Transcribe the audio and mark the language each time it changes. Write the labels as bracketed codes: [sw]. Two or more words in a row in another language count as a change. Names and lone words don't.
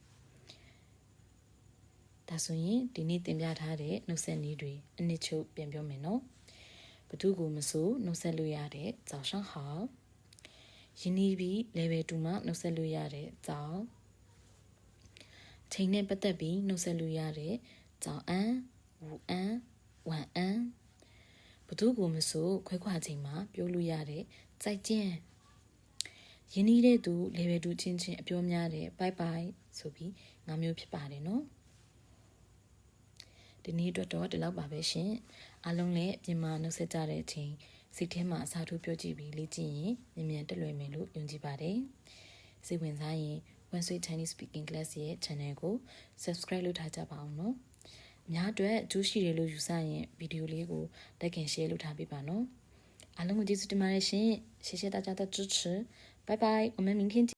[my] ဒါဆိုရင်ဒီနေ့သင်ပြထားတဲ့နှုတ်ဆက်နည်းတွေအနည်းချုပ်ပြန်ပြောမယ်နော်ဘသူကိုမဆိုနှုတ်ဆက်လို့ရတဲ့ [zh] 早上好 [my] ယင်းနီးပြီး level 2မှာနှုတ်ဆက်လို့ရတဲ့早 ချိန်နဲ့ပတ်သက်ပြီးနှုတ်ဆက်လို့ရတဲ့ [zh] 早安午安晚安 [my] ဘသူကိုမဆိုခွဲခွာချိန်မှာပြောလို့ရတဲ့再见ယင်းနီးတဲ့သူ level 2ချင်းချင်းအပြောများတဲ့ [en] bye bye [my] ဆိုပြီး၅မျိုးဖြစ်ပါတယ်နော် ဒီနေ့အတွက်တော့ဒီလောက်ပါပဲရှင်အားလုံးလည်းပြင်မာနှုတ်ဆက်ကြတဲ့အချိန်စိတ်ထဲမှာအစာထိုးပြောကြည့်ပြီးလေ့ကျင့်ရင်မြန်မြန်တက်လွယ်မယ်လို့ယုံကြည်ပါတယ်စိတ်ဝင်စားရင် One Sweet Chinese Speaking Class ရဲ့ channel ကို subscribe လုပ်ထားကြပါအောင်နော်အများအတွက်အကျိုးရှိတယ်လို့ယူဆရင်ဗီဒီယိုလေးကို [en] like and share [my] လုပ်ထားပေးပါနော်အားလုံးကိုကျေးဇူးတင်ပါတယ်ရှင် [zh] 谢谢大家的支持拜拜我们明天见